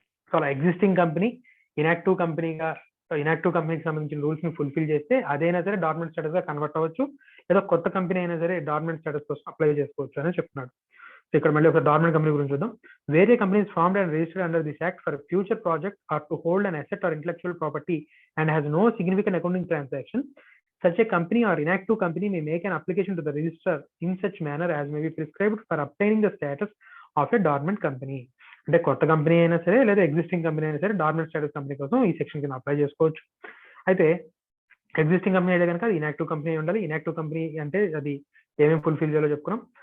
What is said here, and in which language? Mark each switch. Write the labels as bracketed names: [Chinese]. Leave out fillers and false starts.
[Telugu] So అలా existing company inactive కంపెనీకి సంబంధించిన రూల్స్ ని ఫుల్ఫిల్ చేస్తే అదైనా సరే డార్మెంట్ స్టేటస్ గా కన్వర్ట్ అవ్వచ్చు, లేదా కొత్త కంపెనీ అయినా సరే డార్మెంట్ స్టేటస్ కోసం అప్లై చేసుకోవచ్చు అని చెప్తున్నాడు. సో ఇక్కడ మళ్ళీ ఒక డార్మెంట్ కంపెనీ గురించి చూద్దాం. [English] వేరే companies formed and registered under this act for future project or to hold an asset or intellectual property and has no significant accounting transaction. Such a company or inactive company may make an application to the register in such manner as may be prescribed for obtaining the status of a dormant company. [Telugu] అంటే కొత్త company అయినా సరే లేదా existing company అయినా సరే dormant status company కోసం ఈ section కింద అప్లై చేసుకోవచ్చు. అయితే ఎగ్జిస్టింగ్ కంపెనీ అయితే కనుక అది ఇన్యాక్టివ్ కంపెనీ ఉండాలి. ఇన్యాక్టివ్ కంపెనీ అంటే అది ఏమేమి ఫుల్ఫిల్ చేయాలో చెప్పుకున్నాం.